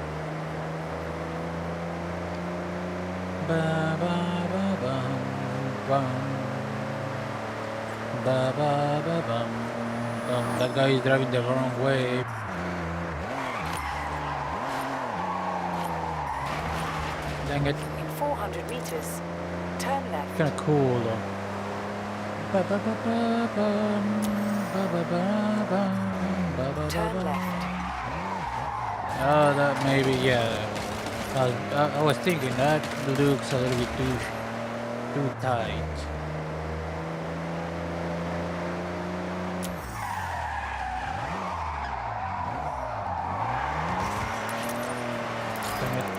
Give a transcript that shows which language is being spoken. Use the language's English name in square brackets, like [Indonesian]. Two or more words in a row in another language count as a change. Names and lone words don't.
[English] Ba ba ba bum bum. Ba ba ba bum bum. That guy is driving the wrong way. Dang it. In 400 meters, turn left. Kinda cool though. Ba ba ba ba bum. Ba ba ba bum. Ba ba ba Turn bum. left. Oh, that maybe, yeah. I was thinking that looks a little bit too tight. Dang it.